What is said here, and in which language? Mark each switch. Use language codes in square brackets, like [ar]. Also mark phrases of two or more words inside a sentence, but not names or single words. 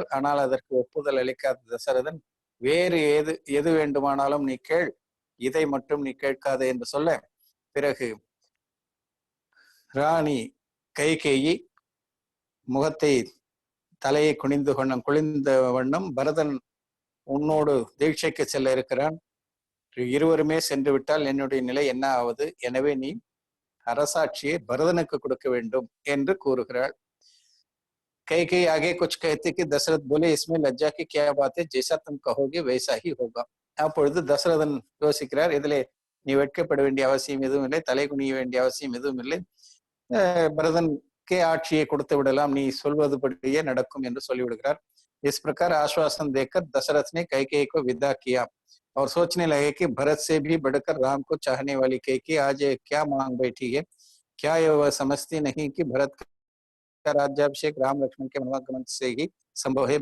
[ta] ஆனால் அதற்கு ஒப்புதல் அளிக்காத தசரதன், வேறு எது வேண்டுமானாலும் நீ கேள், இதை மட்டும் நீ கேட்காதே என்று சொல்ல, பிறகு ராணி கைகேயி முகத்தை தலையை குனிந்த வண்ணம், பரதன் உன்னோடு தீட்சைக்கு செல்ல இருக்கிறான், இருவருமே சென்று விட்டால் என்னுடைய நிலை என்ன ஆவது, எனவே நீ அரசாட்சியை பரதனுக்கு கொடுக்க வேண்டும் என்று கூறுகிறாள். [hi] கைகேயி आगे कुछ कहते कि दशरथ बोले, इसमें लज्जा की क्या बात है, जैसा तुम कहोगे वैसा ही होगा. [ta] அப்பொழுது தசரதன் யோசிக்கிறார், இதிலே நீ வெட்கப்பட வேண்டிய அவசியம் எதுவும் இல்லை, தலை குனிய வேண்டிய அவசியம் எதுவும் இல்லை, பரதனுக்கே ஆட்சியை கொடுத்து விடலாம், நீ சொல்வதுபடியே நடக்கும் என்று சொல்லிவிடுகிறார். [hi] इस प्रकार आश्वासन देकर दशरथ ने कैकेयी को विदा किया और सोचने लगे कि भरत से भी बढ़कर राम को चाहने वाली कैकेयी आज क्या मांग बैठी है. क्या वह समझती नहीं कि भरत का राज्याभिषेक राम लक्ष्मण के मनोगमन से ही संभव है.